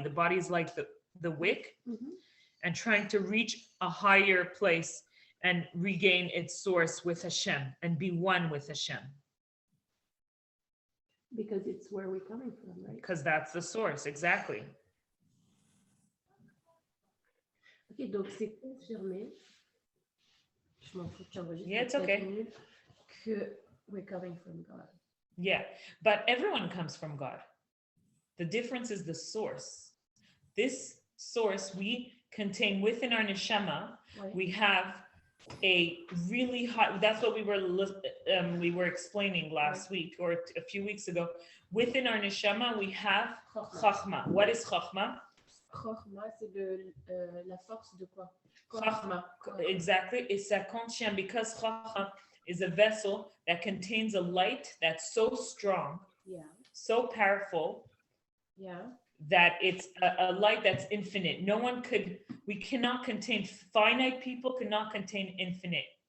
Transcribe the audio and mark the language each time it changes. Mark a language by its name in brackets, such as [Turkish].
[English] The body is like the wick, and trying to reach a higher place and regain its source with Hashem and be one with Hashem. Because it's where we're coming from, right? Because that's the source, exactly. [French] Okay, donc c'est confirmé. Je m'en fous, j'enregistre. [English] Yeah, it's okay. Que we're coming from God. Yeah, but everyone comes from God. The difference is the source. This source we contain within our neshama. [French] Ouais. [English] We have a really high, that's what we were explaining last week or a few weeks ago. Within our neshama, we have chachma. What is chachma? [French] Chachma, c'est la force de quoi? [English] Chachma, exactly. It's that conscient, because chachma is a vessel that contains a light that's so strong, so powerful, that it's a light that's infinite. We cannot contain, finite people cannot contain infinite.